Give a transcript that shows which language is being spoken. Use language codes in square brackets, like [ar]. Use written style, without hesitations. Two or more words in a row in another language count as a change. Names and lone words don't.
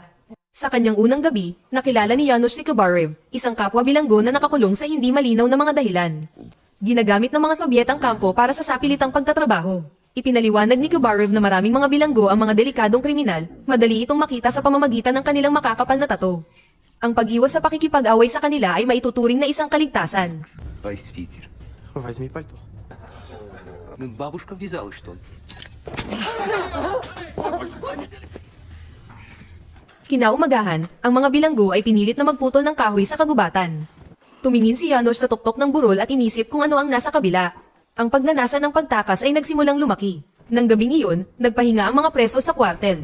[tl] Sa kanyang unang gabi, nakilala ni Janusz si Kubarev, isang kapwa bilanggo na nakakulong sa hindi malinaw na mga dahilan. Ginagamit ng mga Sobyet ang kampo para sa sapilitang pagtatrabaho. Ipinaliwanag ni Kubarev na maraming mga bilanggo ang mga delikadong kriminal, madali itong makita sa pamamagitan ng kanilang makakapal na tato. Ang pag-iwas sa pakikipag-away sa kanila ay maituturing na isang kaligtasan. [ru] Возьми пальто. Бабушка вязала, что ли? [tl] Kinaumagahan, ang mga bilanggo ay pinilit na magputol ng kahoy sa kagubatan. Tumingin si Janusz sa tuktok ng burol at inisip kung ano ang nasa kabila. Ang pagnanasa ng pagtakas ay nagsimulang lumaki. Nang gabing iyon, nagpahinga ang mga preso sa kwartel.